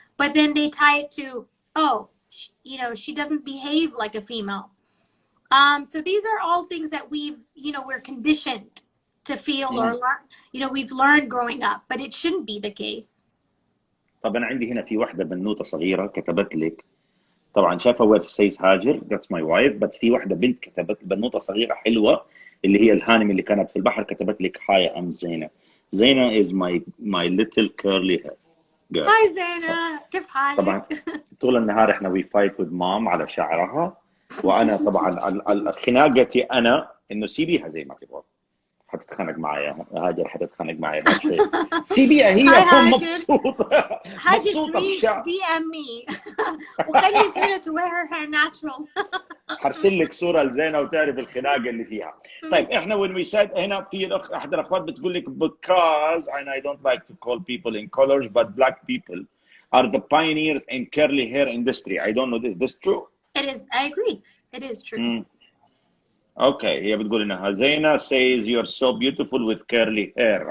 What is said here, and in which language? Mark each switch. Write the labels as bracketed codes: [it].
[en] But then they tie it to, she doesn't behave like a female. So these are all things that we're conditioned to feel or learn, we've learned growing up, but it shouldn't be the case. [ar] طب أنا عندي هنا في واحدة بنوتة صغيرة كتبت لك، طبعا شايفة ويب سيز هاجر [en] that's my wife، [ar] بس في واحدة بنت كتبت بنوتة صغيرة حلوة اللي هي الهانم اللي كانت في البحر، كتبت لك [en] hi I'm [ar] زينة. [en] زينة is my little curly hair girl. Hi [ar] زينة، كيف حالك؟ طبعا طول النهار احنا [en] we fight with mom [ar] على شعرها، وانا طبعا خناقتي انا انه سيبيها زي ما تبغى. حتتخانق معايا هاجر، حتتخانق معايا بعد شوي. سيبيها هي مبسوطة [en] هاجر DM me [ar] وخلي [en] زينة to wear her hair natural. [ar] حرسل لك صورة لزينة وتعرف الخناقة اللي فيها. طيب احنا [en] when we said [ar] هنا في احد الاخوات بتقول لك [en] because and I don't like to call people in colors but black people are the pioneers in curly hair industry. I don't know this true? It is. I agree. It is true. Okay, [ar] هي بتقول انها [en] زينة says you're so beautiful with curly hair.